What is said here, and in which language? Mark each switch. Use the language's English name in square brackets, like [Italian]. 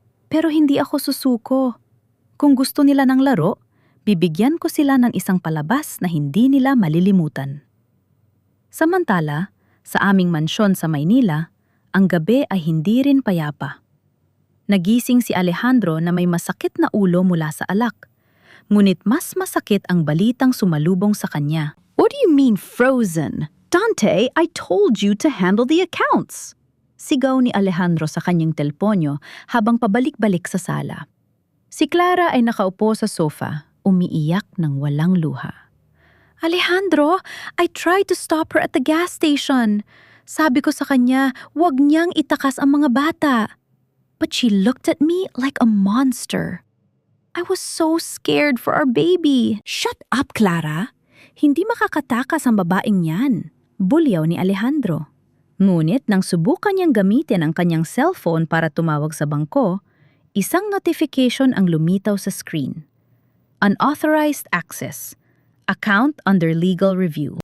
[Filipino] Pero hindi ako susuko. Kung gusto nila ng laro, bibigyan ko sila ng isang palabas na hindi nila malilimutan. Samantala, sa aming mansyon sa Maynila, ang gabi ay hindi rin payapa. Nagising si Alejandro na may masakit na ulo mula sa alak. Ngunit mas masakit ang balitang sumalubong sa kanya. [English] What do you mean frozen? Dante, I told you to handle the accounts. [Filipino] Sigaw ni Alejandro sa kanyang telponyo habang pabalik-balik sa sala. Si Clara ay nakaupo sa sofa, umiiyak ng walang luha. [English] Alejandro, I tried to stop her at the gas station. [Filipino] Sabi ko sa kanya, huwag niyang itakas ang mga bata. [English] But she looked at me like a monster. I was so scared for our baby. Shut up, Clara. [Filipino] Hindi makakatakas ang babaeng yan. Bulyaw ni Alejandro. Ngunit nang subukan niyang gamitin ang kanyang cellphone para tumawag sa bangko, isang notification ang lumitaw sa screen. [English] Unauthorized access. Account under legal review.